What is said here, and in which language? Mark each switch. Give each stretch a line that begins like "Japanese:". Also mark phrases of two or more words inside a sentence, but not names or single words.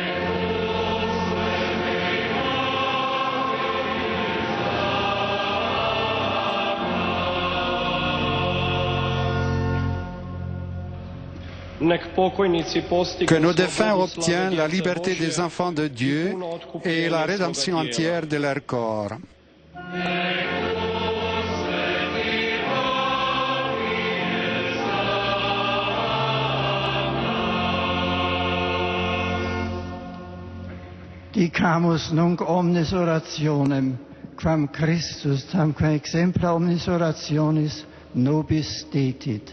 French: Que nos défunts obtiennent la liberté des enfants de Dieu et la rédemption entière de leur corps.
Latin: Dicamus nunc omnes orationem, quam Christus tamque exempla omnis orationis nobis detit.